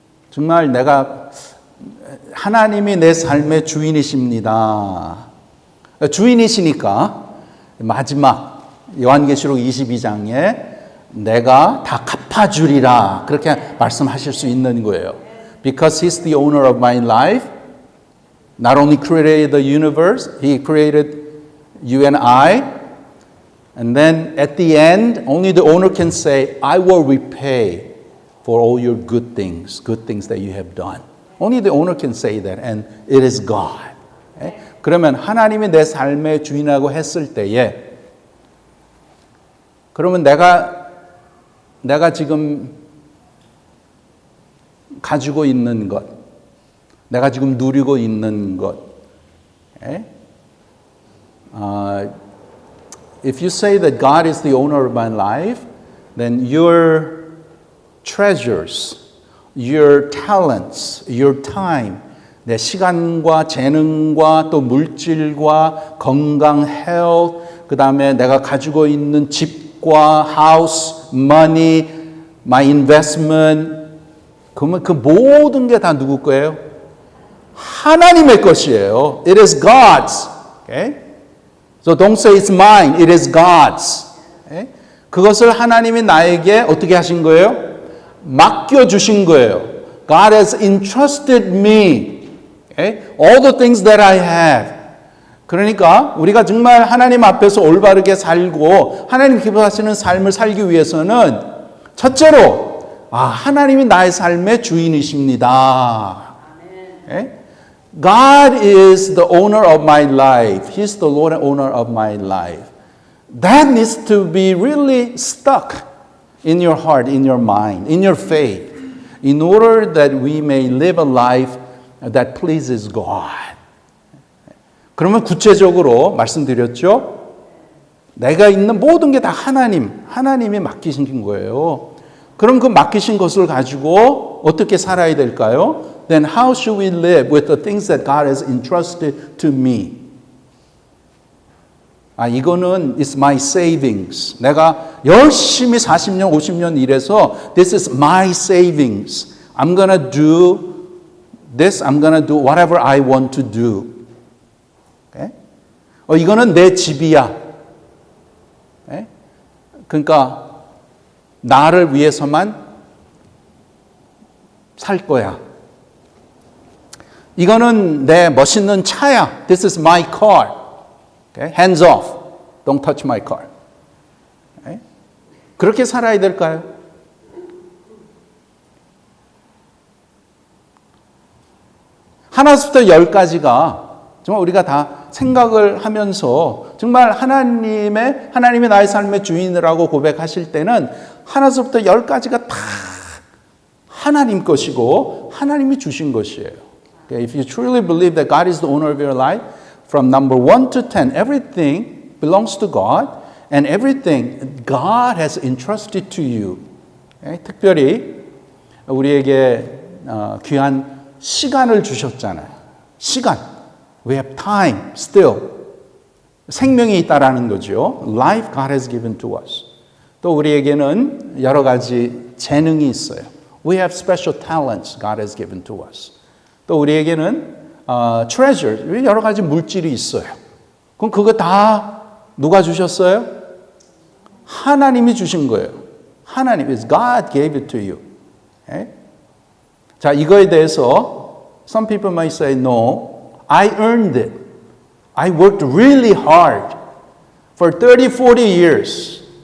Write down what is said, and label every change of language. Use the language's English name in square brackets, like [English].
[Korean] 정말 내가 하나님이 내 삶의 주인이십니다. 주인이시니까 마지막 요한계시록 22장에 내가 다 갚아주리라 그렇게 말씀하실 수 있는 거예요. [English] Because He's the owner of my life. Not only created the universe, He created you and I. And then at the end, only the owner can say, I will repay for all your good things that you have done. Only the owner can say that, and it is God. [Korean] 그러면 하나님이 내 삶의 주인이라고 했을 때에 그러면 내가 지금 가지고 있는 것, 내가 지금 누리고 있는 것, [English] if you say that God is the owner of my life, then your treasures, your talents, your time, [Korean] 내 시간과 재능과 또 물질과 건강, [English] health, [Korean] 그 다음에 내가 가지고 있는 집과 [English] house, money, my investment, [Korean] 그러면 그 모든 게 다 누구 거예요? 하나님의 것이에요. [English] It is God's. Okay? So don't say it's mine. It is God's. Okay? [Korean] 그것을 하나님이 나에게 어떻게 하신 거예요? 맡겨주신 거예요. [English] God has entrusted me. Okay? All the things that I have. [Korean] 그러니까 우리가 정말 하나님 앞에서 올바르게 살고 하나님 기뻐하시는 삶을 살기 위해서는 첫째로 하나님이 나의 삶의 주인이십니다. [English] Okay? God is the owner of my life. He's the Lord and owner of my life. That needs to be really stuck in your heart, in your mind, in your faith, in order that we may live a life that pleases God. [Korean] 그러면 구체적으로 말씀드렸죠? 내가 있는 모든 게 다 하나님이 맡기신 거예요. 그럼 그 맡기신 것을 가지고 어떻게 살아야 될까요? [English] Then how should we live with the things that God has entrusted to me? [Korean] 이거는 [English] is my savings. [Korean] 내가 열심히 40년, 50년 일해서 [English] this is my savings. I'm gonna do this. I'm gonna do whatever I want to do. [Korean] Okay? 이거는 내 집이야. Okay? 그러니까 나를 위해서만 살 거야. 이거는 내 멋있는 차야. [English] This is my car. Okay? Hands off. Don't touch my car. Okay? [Korean] 그렇게 살아야 될까요? 하나부터 10까지가 정말 우리가 다 생각을 하면서 정말 하나님이 나의 삶의 주인이라고 고백하실 때는 하나부터 10까지가 다 하나님 것이고 하나님이 주신 것이에요. [English] Okay? If you truly believe that God is the owner of your life, from number 1 to 10, everything belongs to God and everything God has entrusted to you. Okay? [Korean] 특별히 우리에게 귀한 시간을 주셨잖아요. 시간. [English] We have time still. [Korean] 생명이 있다라는 거죠. [English] Life God has given to us. [Korean] 또 우리에게는 여러 가지 재능이 있어요. [English] We have special talents God has given to us. [Korean] 또 우리에게는 treasure, 여러 가지 물질이 있어요. 그럼 그거 다 누가 주셨어요? 하나님이 주신 거예요. [English] 하나님, God gave it to you. Okay? [Korean] 자, 이거에 대해서 [English] some people might say, no, I earned it. I worked really hard for 30, 40 years.